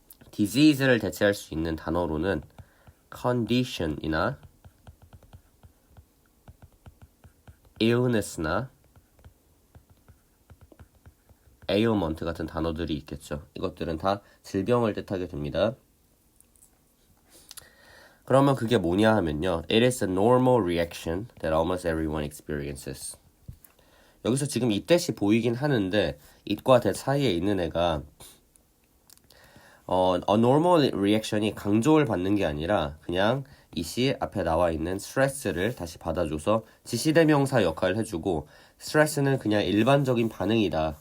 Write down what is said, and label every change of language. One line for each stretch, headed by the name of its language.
Korean: disease를 대체할 수 있는 단어로는 condition이나 illness나 ailment 같은 단어들이 있겠죠. 이것들은 다 질병을 뜻하게 됩니다. 그러면 그게 뭐냐 하면요.
English: It is a normal reaction that almost everyone experiences.
Korean: 여기서 지금 이 that이 보이긴 하는데 it과 that 사이에 있는 애가
English: a normal reaction
Korean: 이 강조를 받는 게 아니라 그냥 이시 앞에 나와 있는 스트레스를 다시 받아줘서 지시대명사 역할을 해주고 스트레스는 그냥 일반적인 반응이다.